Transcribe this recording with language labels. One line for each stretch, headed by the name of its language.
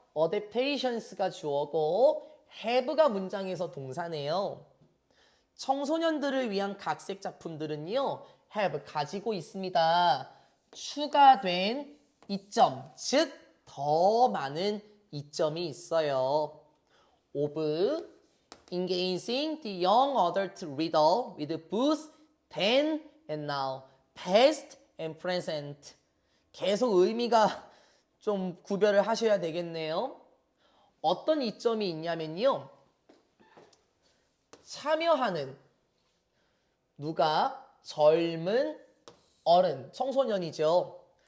Korean: adaptations가 주어고 have가 문장에서 동사네요. 청소년들을 위한 각색 작품들은요, have 가지고 있습니다. 추가된 이점, 즉 더 많은 이점이 있어요.
English: of engaging the young adult reader with both then and now, past and present.
Korean: 계속 의미가 좀 구별을 하셔야 되겠네요. 어떤 이점이 있냐면요. 참여하는 누가 젊은 어른, 청소년이죠.